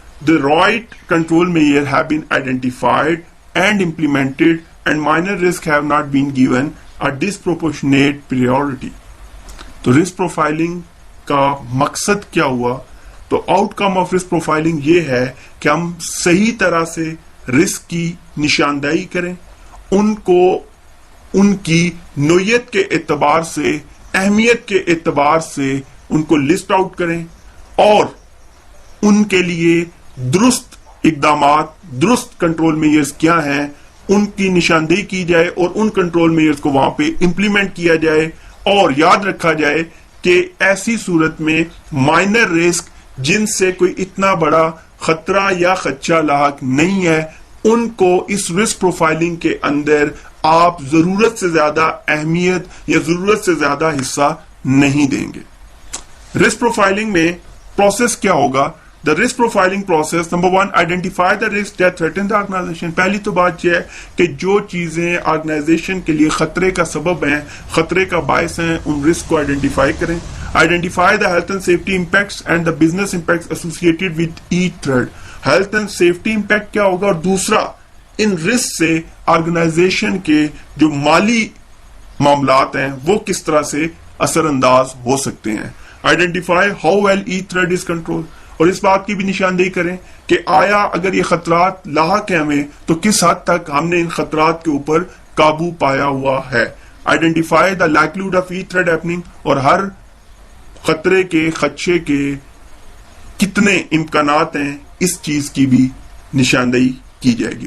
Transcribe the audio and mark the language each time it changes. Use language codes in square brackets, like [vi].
[en] The right control measure have been identified and implemented, and minor risks have not been given a disproportionate priority. [ur] تو risk profiling کا مقصد کیا ہوا؟ تو out come of risk profiling یہ ہے کہ ہم صحیح طرح سے رسک کی نشاندہی کریں، ان کو ان کی نوعیت کے اعتبار سے، اہمیت کے اعتبار سے ان کو لسٹ آؤٹ کریں، اور ان کے لیے درست اقدامات، درست کنٹرول میجرز کیا ہیں ان کی نشاندہی کی جائے، اور ان کنٹرول میجرز کو وہاں پہ امپلیمنٹ کیا جائے. اور یاد رکھا جائے کہ ایسی صورت میں مائنر رسک جن سے کوئی اتنا بڑا خطرہ یا خدشہ لاحق نہیں ہے ان کو اس رسک پروفائلنگ کے اندر آپ ضرورت سے زیادہ اہمیت یا ضرورت سے زیادہ حصہ نہیں دیں گے. رسک پروفائلنگ میں پروسیس کیا ہوگا؟ [en] The risk profiling process, number one, identify the risks that threaten the organization. [ur] پہلی تو بات یہ ہے کہ جو چیزیں آرگنائزیشن کے لیے خطرے کا سبب ہیں، خطرے کا باعث ہیں، ان رسک کو آئیڈینٹیفائی کریں. [en] Identify the health and safety impacts and the business impacts associated with each threat. Health and safety impact [ur] کیا ہوگا، اور دوسرا ان رسک سے آرگنائزیشن کے جو مالی معاملات ہیں وہ کس طرح سے اثر انداز ہو سکتے ہیں. [en] Identify how well each threat is controlled. [ur] اور اس بات کی بھی نشاندہی کریں کہ آیا اگر یہ خطرات لاحق ہیں ہمیں تو کس حد تک ہم نے ان خطرات کے اوپر قابو پایا ہوا ہے. [en] identify the likelihood of each threat happening, [ur] اور ہر خطرے کے، خدشے کے کتنے امکانات ہیں اس چیز کی بھی نشاندہی کی جائے گی.